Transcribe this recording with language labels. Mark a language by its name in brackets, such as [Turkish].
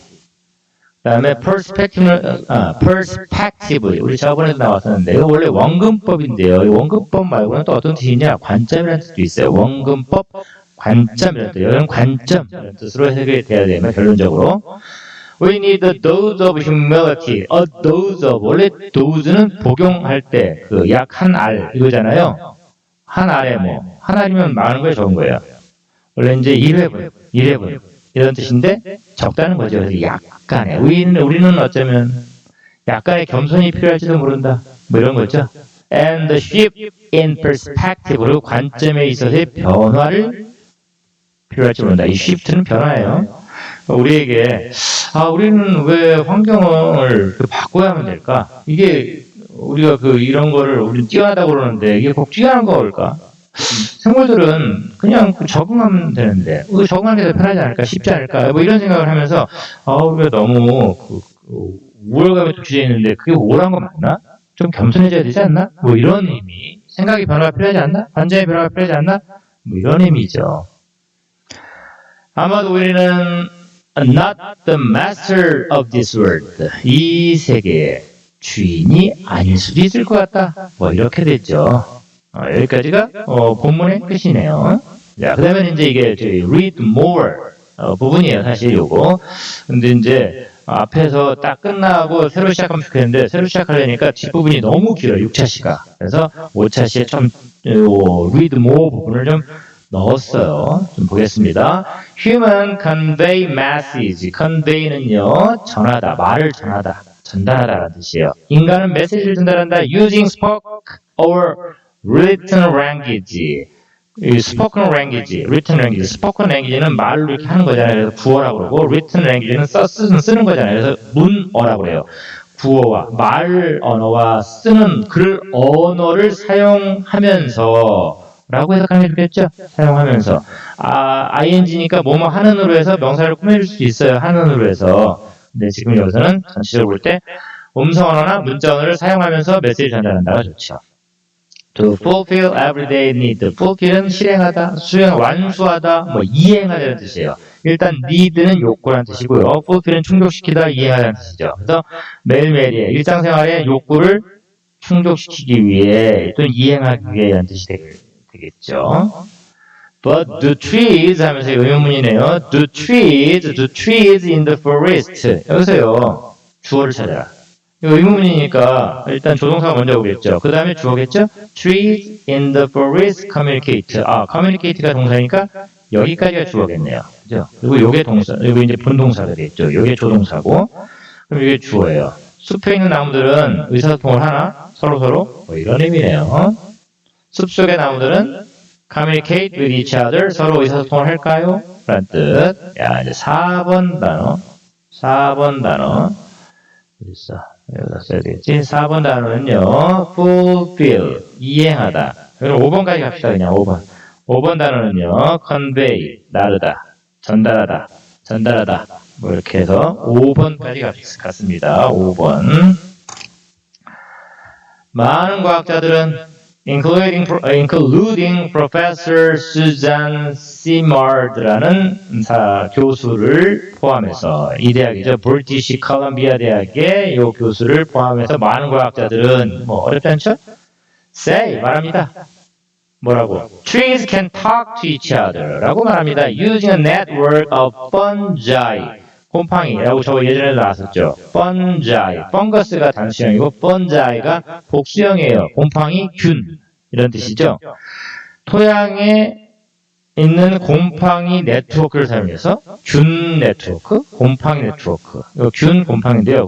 [Korean] 그 다음에 perspective, 우리 저번에도 나왔었는데, 이거 원래 원근법인데요. 이 원근법 말고는 또 어떤 뜻이냐? 관점이라는 뜻도 있어요. 원근법, 관점이라는 뜻. 이런 관점이라는 뜻으로 해석이 돼야 되면 결론적으로. [English] We need a dose of humility. A dose of, [Korean] 원래 dose는 복용할 때, 약 한 알, 이거잖아요. 한 알에 한 알이면 많은 거에 적은 거예요. 원래 이제 1회분, 이런 뜻인데, 적다는 거죠. 그래서 약간의, 우리는 어쩌면, 약간의 겸손이 필요할지도 모른다. 뭐 이런 거죠. [English] And the shift in perspective, [Korean] 그리고 관점에 있어서의 변화를 필요할지 모른다. 이 shift는 변화예요. 우리에게, 우리는 왜 환경을 바꿔야만 될까? 이게, 우리가 이런 거를 우리는 뛰어나다고 그러는데 이게 꼭 뛰어난 거일까? 생물들은 그냥 적응하면 되는데 적응하는 게 더 편하지 않을까? 쉽지 않을까? 뭐 이런 생각을 하면서 우리가 너무 우월감에 도취되어 있는데 그게 우월한 거 맞나? 좀 겸손해져야 되지 않나? 뭐 이런 의미. 생각의 변화가 필요하지 않나? 관점의 변화가 필요하지 않나? 뭐 이런 의미죠. 아마도 우리는 [English] not the master of this world. [Korean] 이 세계에 주인이 아닐 수도 있을 것 같다. 뭐 이렇게 됐죠. 여기까지가 본문의 끝이네요. 자, 그다음에 이제 이게 read more 부분이에요. 사실 요거. 근데 이제 앞에서 딱 끝나고 새로 시작하면 좋겠는데 새로 시작하려니까 뒷부분이 너무 길어요. 6차 시가. 그래서 5차 시에 좀 read more 부분을 좀 넣었어요. 좀 보겠습니다. [English] Human convey message. [Korean] convey는요, 전하다, 말을 전하다, 전달하다라는 뜻이에요. 인간은 메시지를 전달한다. [English] using spoken or written language. [Korean] 이 spoken language, written language. spoken language는 말로 이렇게 하는 거잖아요. 그래서 구어라고 그러고, written language는 쓰는 거잖아요. 그래서 문어라고 그래요. 구어와 말 언어와 쓰는 글 언어를 사용하면서 라고 해석하는 게 좋겠죠? 사용하면서. ing니까 뭐뭐 하는으로 해서 명사를 꾸며줄 수 있어요. 하는으로 해서. 근데 지금 여기서는 전체적으로 볼 때 음성 언어나 문자 언어를 사용하면서 메시지를 전달한다가 좋죠. [English] To fulfill everyday need. [Korean] fulfill은 실행하다, 완수하다, 이행하다는 뜻이에요. 일단 need는 욕구라는 뜻이고요. fulfill은 충족시키다, 이행하다는 뜻이죠. 그래서 매일매일의 일상생활의 욕구를 충족시키기 위해 또는 이행하기 위해라는 뜻이 되겠죠. [English] But the trees [Korean] 하면서 의문문이네요. [English] The trees in the forest. [Korean] 여기서요. 주어를 찾아라. 이거 의문문이니까 일단 조동사가 먼저 오겠죠. 그 다음에 주어겠죠? [English] Trees in the forest communicate. [Korean] communicate가 동사니까 여기까지가 주어겠네요. 그죠? 그리고 요게 동사, 이거 이제 본동사가 되겠죠. 요게 조동사고, 그럼 이게 주어예요. 숲에 있는 나무들은 의사소통을 하나? 서로서로? 이런 의미네요. 숲속의 나무들은 [English] communicate with each other. [Korean] 서로 의사소통을 할까요? 라는 뜻. 야, 이제 4번 단어. 어디 있어? 여기다 써야 되겠지? 4번 단어는요, fulfill, 이행하다. 그럼 5번까지 갑시다, 그냥 5번. 5번 단어는요, convey, 나르다, 전달하다. 이렇게 해서 5번까지 갔습니다. 5번. 많은 과학자들은 [English] including Professor Susan Simard [Korean] 라는 교수를 포함해서 이 대학이죠. 브리티시 컬럼비아 대학의 이 교수를 포함해서 많은 과학자들은 어렵지 않죠? say 말합니다. 뭐라고? [English] Trees can talk to each other [Korean] 라고 말합니다. [English] Using a network of fungi. [Korean] 곰팡이라고 저거 예전에도 나왔었죠. [English] fungi. [Korean] fungus,가 단수형이고 fungi가 복수형이에요. 곰팡이, 균. 이런 뜻이죠. 토양에 있는 곰팡이 네트워크를 사용해서 균 네트워크, 곰팡이 네트워크. 균, 곰팡이인데요.